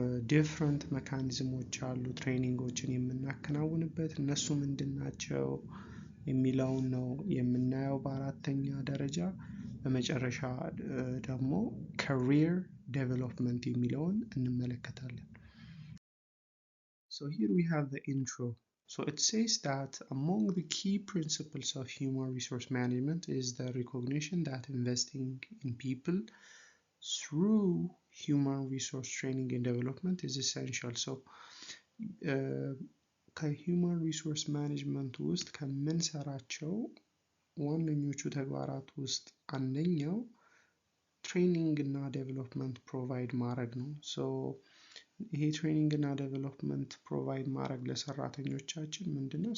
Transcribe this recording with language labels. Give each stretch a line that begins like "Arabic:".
Amharic: ዲፍረንት መካኒዝሞች አሉ ትሬኒንጎችን የምናከናውንበት፣ እነሱ ምንድን ናቸው የሚለውን ነው የምናየው በአራተኛ ደረጃ። በመጨረሻ ደግሞ ካሪር ዴቨሎፕመንት የሚለውን እንመለከታለን።
English: So here we have the intro. So it says that among the key principles of human resource management is the recognition that investing in people through human resource training and development is essential.
Amharic: So ከሂውማን ሪሶርስ ማኔጅመንት ውስጥ ከምንሰራቸው ዋነኞቹ ተግባራት ውስጥ አንደኛው ትሬኒንግ እና ዴቨሎፕመንት ፕሮቫይድ ማድረግ ነው። ይሄ ትሬኒንግ እና ዴቨሎፕመንት ፕሮቫይድ ማድረግ ለሰራተኞቻችን ምንድነው?